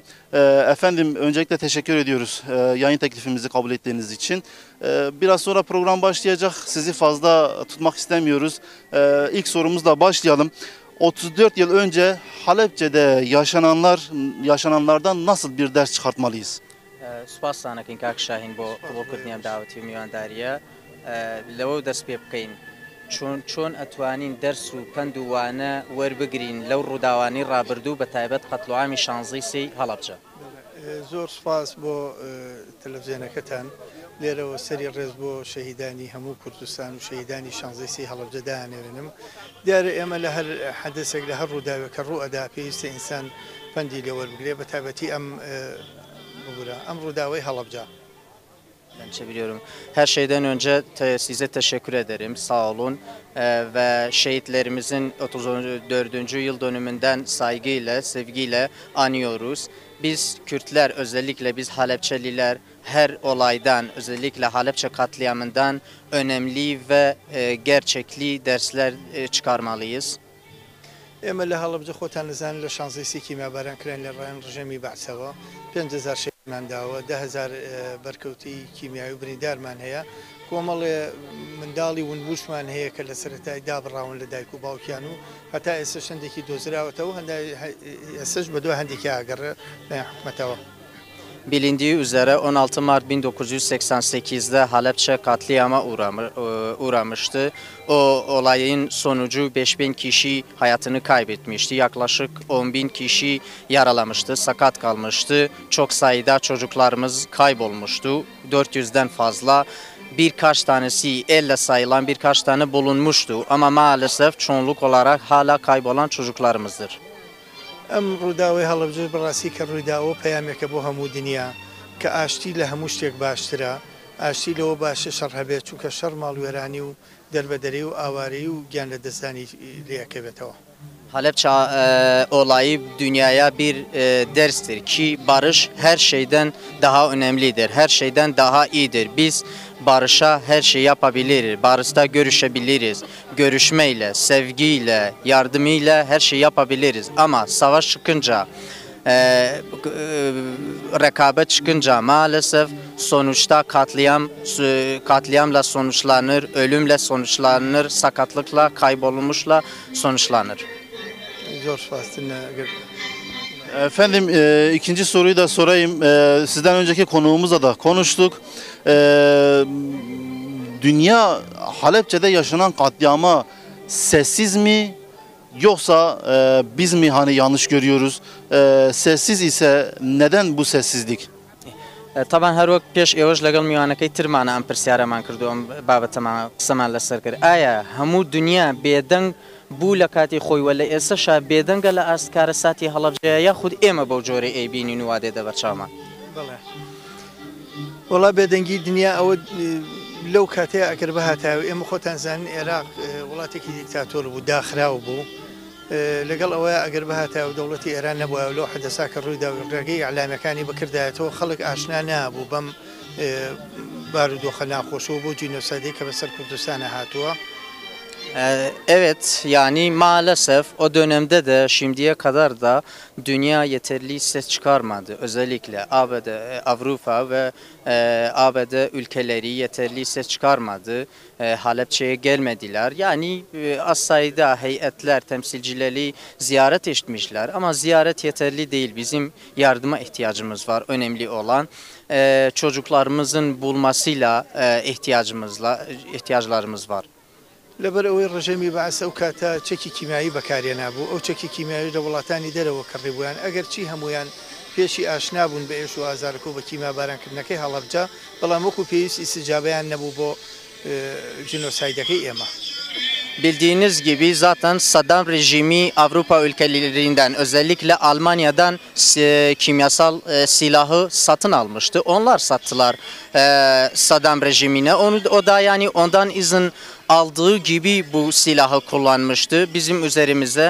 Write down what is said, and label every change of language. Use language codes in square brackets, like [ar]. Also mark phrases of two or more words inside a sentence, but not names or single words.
[tr] Efendim öncelikle teşekkür ediyoruz yayın teklifimizi kabul ettiğiniz için. Biraz sonra program başlayacak. Sizi fazla tutmak istemiyoruz. İlk sorumuzla başlayalım. 34 yıl önce Halepçe'de yaşananlardan nasıl bir ders çıkartmalıyız? [ckb] سوپاس سانەکەین کاک شاهین بۆ قبولکردنیان داوەتی و میوانداریە لەوە دەست پێ بکەین چۆن ئەتوانین دەرس و پند و وانە وەربگرین لەو ڕووداوانی ڕابردوو بە تایبەت قەتڵعامی 16 هەڵەبجە زۆر سپاس بۆ تەلەڤیزیۆنەکەتان لێرەوە سەری ڕێز بۆ شەهیدانی هەموو کوردستان و شەهیدانی 16 هەڵەبجە دایانێنم دیارە ئێمە لە هەر حەدەسێک لە هەر ڕووداوێکە ڕوو ئەدا پێویستە ئینسان پەندی لێ وەربگرێ بە تایبەتی ئەم ڕووداوای هەڵەبجە. [tr] Ben çeviriyorum. Her şeyden önce size teşekkür ederim. Sağ olun. Ve şehitlerimizin 34. yıl dönümünden saygıyla, sevgiyle anıyoruz. Biz Kürtler, özellikle biz Halepçeliler her olaydan, özellikle Halepçe katliamından önemli ve gerçekli dersler çıkarmalıyız. [ckb] ئێمە لە هەڵەبجە خۆتان نزانن لە 16 کیمیاباران کران لە ڕێن ڕژەمی بەعسەوە 5,000 شەهیدمان داوە 10,000 بەرکەوتی کیمیاوی بریندارمان هەیە کۆمەڵێ منداڵی ونبوشمان هەیە کە لە سەرەتای دابڕاون لە دایک و باوکیان و هەتا ئێستا شەندێکی دۆزراوەتەوە ئێستش بەدوای هەندێکی ئاگەڕێ لە حکومەتەوە. [tr] Bilindiği üzere 16 Mart 1988'de Halepçe katliama uğramıştı. O olayın sonucu 5.000 kişi hayatını kaybetmişti. Yaklaşık 10.000 kişi yaralamıştı, sakat kalmıştı. Çok sayıda çocuklarımız kaybolmuştu. 400'den fazla. Birkaç tanesi elle sayılan birkaç tane bulunmuştu. Ama maalesef çoğunluk olarak hala kaybolan çocuklarımızdır. [ckb] ئەم ڕووداوی هەڵەبجە بەڕاستی کە ڕوویداوە پەیامێکە بۆ هەموو دنیا کە ئاشتی لە هەموو شتێک باشترە ئاشتی لەوە باشە شەڕ هەبێت چونکە شەڕ ماڵوێرانی و دەربەدەری و ئاوارەی و گیان لە دەستانی لێەکەوێتەوە. [tr] Halepçe olayı dünyaya bir derstir ki barış her şeyden daha önemlidir, her şeyden daha iyidir. Biz barışa her şey yapabiliriz, barışta görüşebiliriz, görüşmeyle, sevgiyle, yardımıyla her şey yapabiliriz. Ama savaş çıkınca, rekabet çıkınca maalesef sonuçta katliamla sonuçlanır, ölümle sonuçlanır, sakatlıkla, kaybolmuşla sonuçlanır. [ckb] زۆر سپاسن. [tr] Efendim ikinci soruyu da sorayım. Sizden önceki konuğumuzla da konuştuk. Dünya Halepçe'de yaşanan katliama sessiz mi yoksa biz mi hani yanlış görüyoruz? Sessiz ise neden bu sessizlik? [ckb] طبعا هر وقت پیش ایوج لگل میوانەکەی ترمانە ئەم پرسیارەمان کردو ئەم بابەتەمان قسەمان لەسەر کرد. ئایا هەموو دنیا بێدەنگ بوو لە کاتی خۆی وە لە ئێستاشا بێدەنگە لە ئاسکارە ساتی هەڵەبجەیە یاخود ئێمە بەو جۆرە ئەیبینین و وا دێتە بەرچاومان؟ بەڵێ وەڵا بێدەنگی دنیا ئەوە لەو کاتەیە ئەگەر بەهاتاوی ئێمە خۆتان زانن عێراق وڵاتێکی دیکتاتۆر بوو داخراو بوو لەگەڵ ئەوەیە ئەگەر بەهاتاوە دەوڵەتی ئێران نەبووە لەو حەدەسا کە ڕوویدا ڕێگەی ئەعلامەکانی بکردایەتەوە خەڵک ئاشنا نابوو بەم بارودۆخە ناخۆشەوە بۆ جینۆسایدی کە بەسەر کوردستانە هاتووە. [tr] Evet, yani maalesef o dönemde de şimdiye kadar da dünya yeterli ses çıkarmadı. Özellikle ABD, Avrupa ve ABD ülkeleri yeterli ses çıkarmadı. Halepçe'ye gelmediler. Yani az sayıda heyetler, temsilcileri ziyaret etmişler. Ama ziyaret yeterli değil. Bizim yardıma ihtiyacımız var. Önemli olan çocuklarımızın bulmasıyla ihtiyaçlarımız var. [ckb] لەبەر ئەوەی ڕژەمی بەعسە ئەو کاتە چەکی کیمیایی بەکارێ نابوو ئەو چەکی کیمیایی لە وڵاتانی دەرەوە کڕیبوویان ئەگەر چی هەمویان پێشی ئاشنا بوون بە ئێش و ئازارکە و بە کیمیابارانکردنەکەی هەڵەبجە بەڵام وەکو پێویست ئیسجابەیان نەبوو بۆ جینۆسایدەکەی ئێمە. [tr] Bildiğiniz gibi zaten Saddam rejimi Avrupa ülkelerinden özellikle Almanya'dan kimyasal silahı satın almıştı. Onlar sattılar Saddam rejimine. O da yani ondan izin aldığı gibi bu silahı kullanmıştı bizim üzerimize.